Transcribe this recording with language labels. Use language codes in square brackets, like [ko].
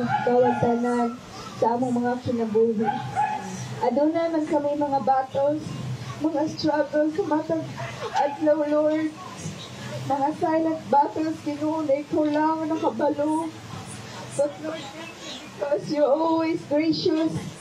[ceb] Ikaw ang tanan sa among mga kinabuhi. Adunay man kami mga battles, mga struggles sa matag adlaw, Lord. Mga silent battles, Ginoo, na ikaw lang ang nakabalo. [en] But Lord, because you're always gracious.